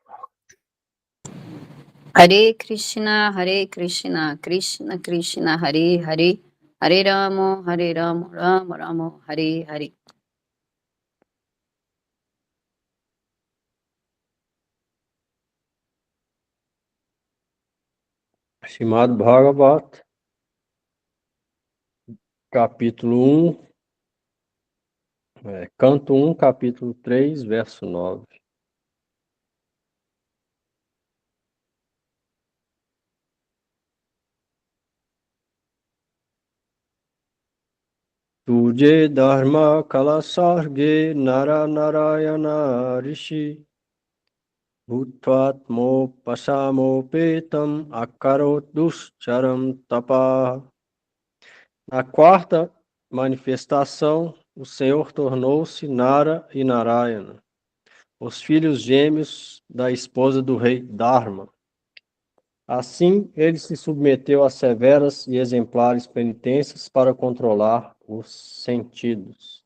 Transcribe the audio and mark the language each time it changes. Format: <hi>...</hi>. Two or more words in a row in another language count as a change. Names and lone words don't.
<sa>Hare Krishna, Krishna Krishna, Hare Hare, Hare Rama, Rama Rama, Hare Hare.</sa> <pt>Srimad Bhagavat, capítulo 1, canto 1, capítulo 3, verso 9.</pt> <sa>Tuje dharma kalasarge nara narayana rishi bhutvatmo pasamopetam akarot duscharam tapa.</sa> <pt>Na quarta manifestação, o Senhor tornou-se Nara e Narayana, os filhos gêmeos da esposa do rei Dharma. Assim, ele se submeteu a severas e exemplares penitências para controlar os sentidos.</pt>